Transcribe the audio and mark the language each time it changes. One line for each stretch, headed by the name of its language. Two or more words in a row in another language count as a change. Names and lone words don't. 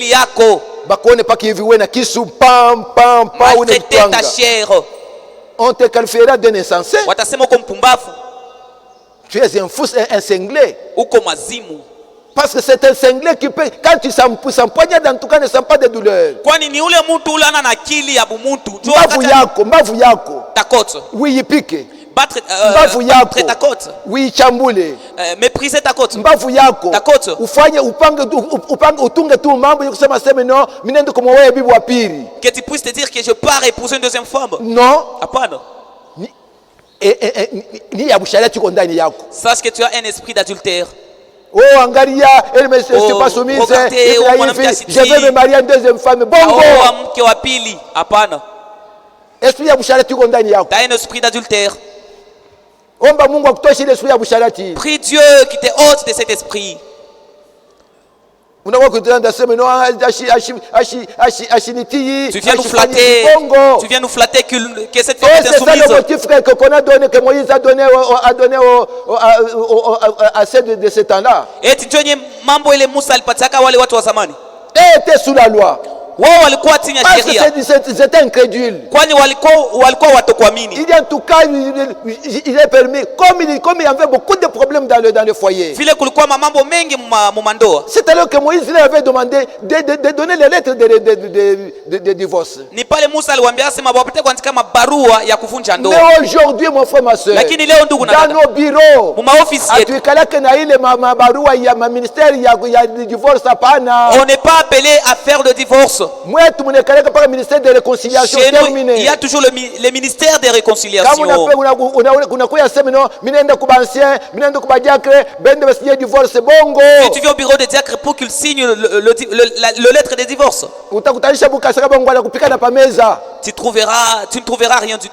French: Maltraiter ta chair. On te qualifiera d'un insensé. Tu es un fou, un cinglé. Parce que c'est un cinglé qui peut, quand tu s'empoignades, en tout cas, ne sent pas de douleur.
Swahili: Mbavu yako.
French: Oui, il pique. Battre ta côte. Oui, chamboule. Mépriser ta côte.
Swahili: Mbavu yako.
French: Ta côte. Que tu puisses te dire que je pars épouser une deuxième femme. Non. Sache que tu as un esprit d'adultère. Oh, Angaria, elle ne s'est pas soumise. Je vais me marier à une deuxième femme. Bongo.
Swahili: Esprit ya busharati tu ndani yako.
French: Tu as un esprit d'adultère.
Swahili: Omba Mungu akutoshi l'esprit ya busharati.
French: Prie Dieu qui te ôte de cet esprit. Tu viens nous flatter. Tu viens nous flatter que cette femme est insoumise. C'est ça le motif qu'on a donné, que Moïse a donné à ceux de ce temps-là. Et tu dis
Swahili: mambo ile Musa alipataka wale watu wa zamani.
French: Était sous la loi.
Swahili: Wao walikuwa chini ya sheria.
French: C'était incrédule.
Swahili: Kwani walikuwa watokuamini.
French: Il dit en tout cas il est permis comme il y avait beaucoup de problèmes dans le foyer.
Swahili: Vile kulikuwa mambo mengi mumandoa.
French: C'est alors que Moïse lui avait demandé de donner les lettres de divorce.
Swahili: Ni pale Musa aliwaambia sema wapate kuandika mabarua ya kuvunja ndoa.
French: Mais aujourd'hui mon frère ma soeur.
Swahili: Lakini leo ndugu na dada.
French: Dans nos bureaux.
Swahili: Mu maofisi yetu. Atuikalaka na ile mabarua ya ministère ya divorce hapana.
French: On n'est pas appelé à faire le divorce. Chez nous, il y a toujours le ministère des réconciliations. Si tu viens au bureau des diacres pour qu'ils signent le lettre de divorce, tu ne trouveras rien du tout.